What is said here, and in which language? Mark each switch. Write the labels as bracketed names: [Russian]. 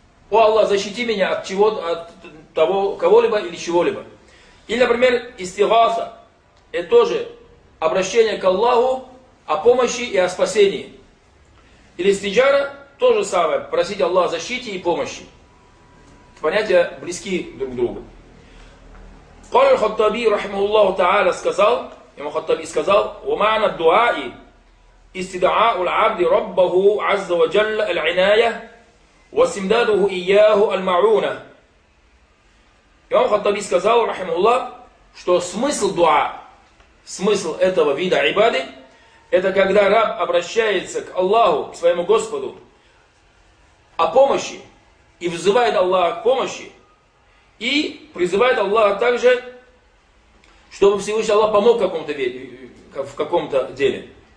[Russian] «О Аллах, защити меня от чего-то, от того, кого-либо или чего-либо». Или, например, «Истигаса» – это тоже обращение к Аллаху о помощи и о спасении. Или «Истиджара» – то же самое, просить Аллаха о защите и помощи. Понятия близки друг к другу. [Arabic] قال الخطابي رحمه الله تعالى [Russian] сказал, имам Хаттаби сказал: [Arabic] ومعنى الدعاء استدعاء العبد ربه عز وجل العناية واستمداده إياه المعونة. [Russian] Имам Хаттаби сказал, [Arabic] رحمه الله, [Russian] что смысл дуа, смысл этого вида айбады, это когда раб обращается к Аллаху, к своему Господу, о помощи и взывает Аллаха к помощи, и призывает Аллаха также, чтобы Всевышний Аллах помог в каком-то деле.